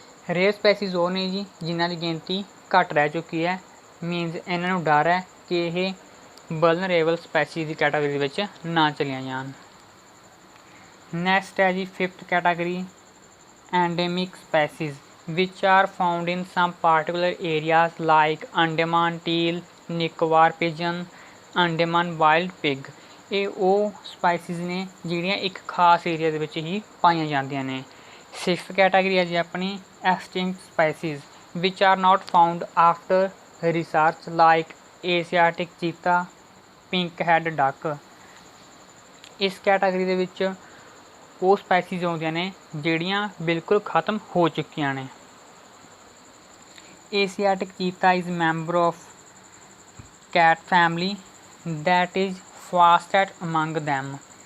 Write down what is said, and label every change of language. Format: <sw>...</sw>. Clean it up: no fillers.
<pa>Rare ਸਪੈਸੀਜ਼ ਉਹ ਨੇ ਜੀ ਜਿਨ੍ਹਾਂ ਦੀ ਗਿਣਤੀ ਘੱਟ ਰਹਿ ਚੁੱਕੀ ਹੈ, ਮੀਨਸ ਇਹਨਾਂ ਨੂੰ ਡਰ ਹੈ ਕਿ ਇਹ ਵਲਨਰੇਬਲ ਸਪੈਸੀਜ਼ ਦੀ ਕੈਟਾਗਰੀ ਦੇ ਵਿੱਚ ਨਾ ਚਲੀਆਂ ਜਾਣ। ਨੈਕਸਟ ਹੈ ਜੀ</pa> <en>Fifth category endemic species which are found in some particular areas like Andaman teal, Nicobar pigeon, Andaman wild pig।</en> <pa>ਇਹ ਉਹ ਸਪਾਈਸੀਜ਼ ਨੇ ਜਿਹੜੀਆਂ ਇੱਕ ਖਾਸ ਏਰੀਆ ਦੇ ਵਿੱਚ ਹੀ ਪਾਈਆਂ ਜਾਂਦੀਆਂ ਨੇ। ਸਿਕਸਥ ਕੈਟਾਗਰੀ ਹੈ ਜੀ ਆਪਣੀ</pa> <en>Extinct species which are not found after research like Asiatic cheetah, pink head duck।</en> <pa>ਇਸ ਕੈਟਾਗਰੀ ਦੇ ਵਿੱਚ ਉਹ ਸਪੈਸੀਜ਼ ਆਉਂਦੀਆਂ ਨੇ ਜਿਹੜੀਆਂ ਬਿਲਕੁਲ ਖਤਮ ਹੋ ਚੁੱਕੀਆਂ ਨੇ।</pa> <en>Asiatic cheetah is member of cat family that is fastest among them.</en>